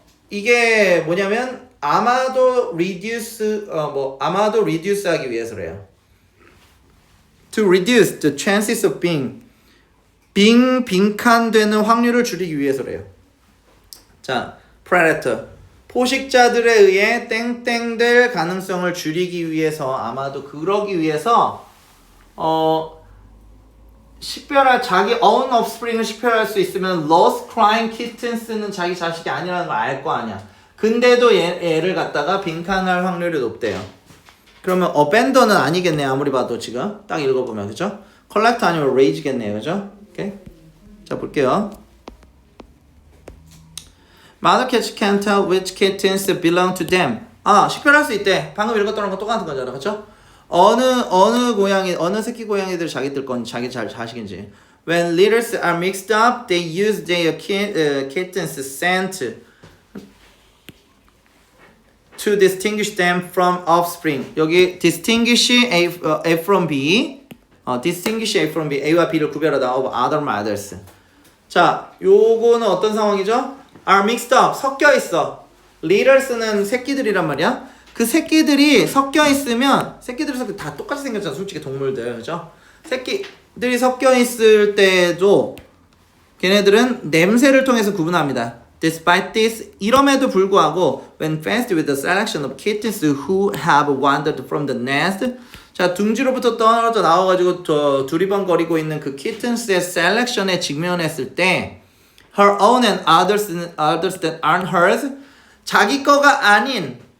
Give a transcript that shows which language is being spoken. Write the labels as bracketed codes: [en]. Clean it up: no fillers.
[ko] 이게 뭐냐면 아마도 reduce 하기 위해서래요. [en] To reduce the chances of [ko] 빈칸되는 확률을 줄이기 위해서래요. 자, predator. 포식자들에 의해 땡땡될 가능성을 줄이기 위해서 아마도 그러기 위해서 식별할 자기 own offspring을 식별할 수 있으면 [en] lost crying kittens [ko] 는 자기 자식이 아니라는 걸 알 거 아니야. 근데도 얘를 갖다가 빈칸할 확률이 높대요. 그러면 abandon은 아니겠네. 아무리 봐도 지금 딱 읽어보면. 그죠? collect 아니면 raise겠네요. 그죠? 오케이? 자, 볼게요. [en] Mother cats can't tell which kittens belong to them. [ko] 아, 식별할 수 있대. 방금 읽었던 거 똑같은 거잖아, 그렇죠? 어느 고양이, 어느 새끼 고양이들 자기들 건 자기 자식인지. [en] When litters are mixed up, they use their kittens' scent to distinguish them from offspring. 여기 distinguish A from B, distinguish A from B, [ko] A와 B를 구별하다 [en] of other mothers. [ko] 자, 요거는 어떤 상황이죠? [en] Are mixed up, [ko] 섞여 있어. litters는 새끼들이란 말이야. 그 새끼들이 섞여 있으면 새끼들이 다 똑같이 생겼잖아, 솔직히 동물들, 그죠? 새끼들이 섞여 있을 때도 걔네들은 냄새를 통해서 구분합니다. [en] Despite this, [ko] 이럼에도 불구하고, [en] when faced with the selection of kittens who have wandered from the nest, [ko] 자, 둥지로부터 떨어져 나와가지고 두리번거리고 있는 그 kittens의 selection에 직면했을 때, [en] her own and others that aren't hers, [ko] 자기 거가 아닌